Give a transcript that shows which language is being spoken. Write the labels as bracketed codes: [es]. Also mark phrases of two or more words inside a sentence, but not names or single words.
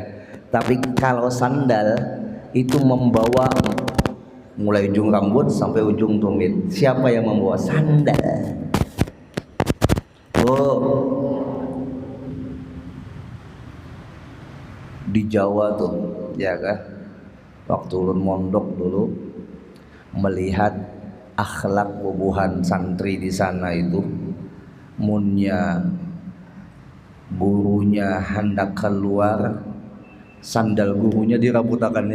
[id] Tapi kalau sandal itu membawa mulai ujung rambut sampai ujung tumit. Siapa yang membawa sandal? Oh, di Jawa tuh, ya kan? [bjn] Waktu ulun mondok dulu, melihat akhlak bubuhan santri di sana itu, munnya gurunya hendak keluar, sandal gurunya dirabutakannya.